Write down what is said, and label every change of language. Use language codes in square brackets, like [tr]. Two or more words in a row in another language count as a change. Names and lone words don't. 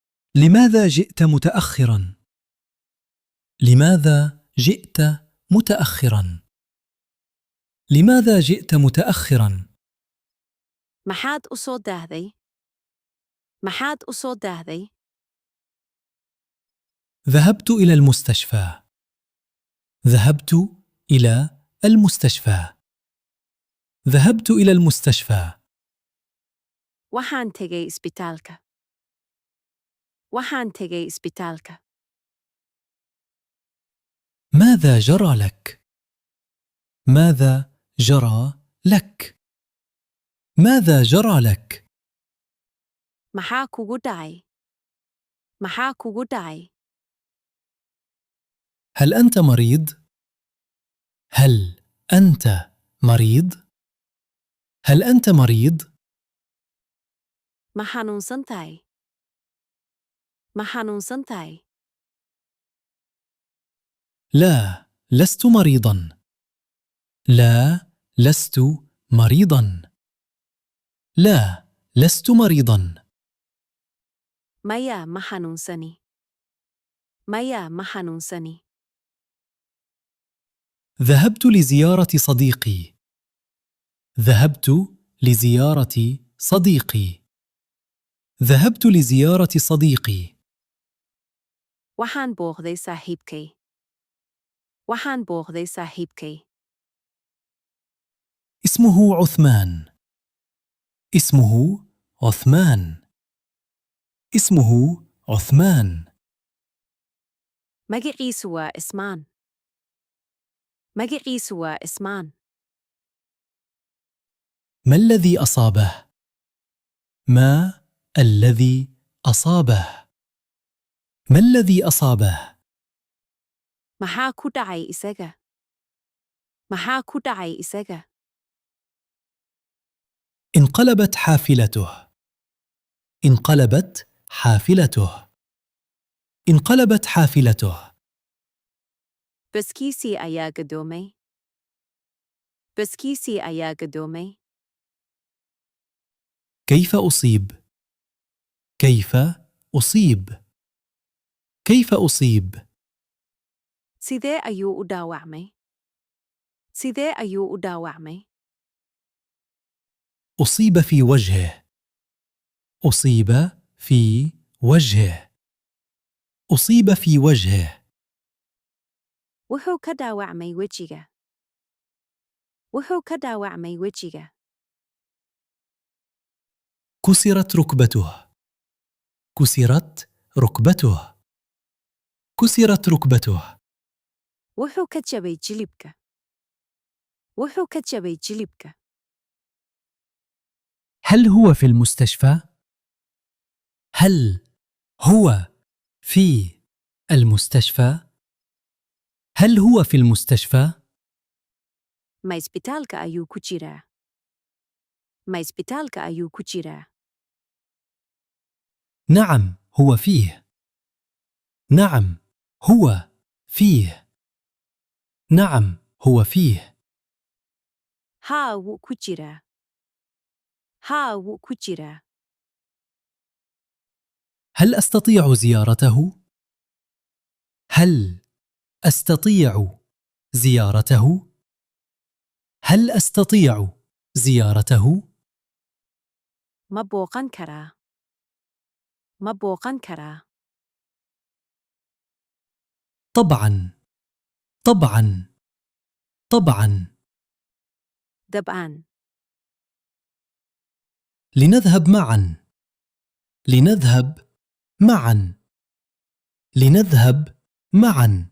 [ar] لماذا جئت متأخرا؟ لماذا جئت متأخرا؟ لماذا جئت متأخرا؟ [so] Maxaad u soo daahday? Maxaad u soo daahday? [ar] ذهبت إلى المستشفى. ذهبت إلى المستشفى. ذهبت إلى المستشفى. [so] Waxaan tegay isbitaalka. Waxaan tegay isbitaalka. [ar] ماذا جرى لك؟ ماذا جرى لك؟ ماذا جرى لك؟ [so] Maxaa kugu dhacay? Maxaa kugu dhacay? [ar] هل أنت مريض؟ هل أنت مريض؟ هل أنت مريض؟ [so] Ma xanuunsan tahay? Ma xanuunsan tahay? [ar] لا، لست مريضا. لا، لست مريضا. لا، لست مريضا. [so] Maya, ma xanuunsani. Maya, ma xanuunsani. [ar] ذهبت لزيارة صديقي. ذهبت لزيارة صديقي. ذهبت لزيارة صديقي. [so] Waxaan booqday saaxiibkay. Waxaan booqday saaxiibkay. [ar] اسمه عثمان. اسمه عثمان. اسمه عثمان. [so] Magaciisu waa Ismaan. Magaciisu waa Ismaan. [ar] ما الذي أصابه؟ ما الذي أصابه؟ ما الذي أصابه؟ [so] Maxaa ku dhacay isaga? Maxaa ku dhacay isaga? [ar] انقلبت حافلته. انقلبت حافلته. انقلبت حافلته. [so] Baskiisii ayaa gadoomay. Baskiisii ayaa gadoomay. [ar] كيف أصيب؟ كيف أصيب؟ كيف أصيب؟ [so] Sidee ayuu u dhaawacmay? Sidee ayuu u dhaawacmay? [ar] أصيب في وجهه. أصيب في وجهه. أصيب في وجهه. [so] Wuxuu ka dhaawacmay wejiga. Wuxuu ka dhaawacmay wejiga. [ar] كسرت ركبته. كسرت ركبته. كسرت ركبته. [so] Wuxuu ka jabay jilibka. Wuxuu ka jabay jilibka. [ar] هل هو في المستشفى؟ هل هو في المستشفى؟ هل هو في المستشفى؟ [so] Ma isbitaalka ayuu ku jiraa. Ma isbitaalka ayuu ku jiraa. [ar] نعم، هو فيه. نعم، هو فيه. نعم، هو فيه. [so] Haa, wuu ku jiraa. Haa, wuu ku jiraa. [ar] هل أستطيع زيارته؟ هل أستطيع زيارته؟ هل أستطيع زيارته؟ [so] Ma booqan karaa. Ma booqan karaa. [ar] طبعا. طبعا. طبعا. [so] Dabcan. [ar] لنذهب معا. لنذهب معا. لنذهب معا.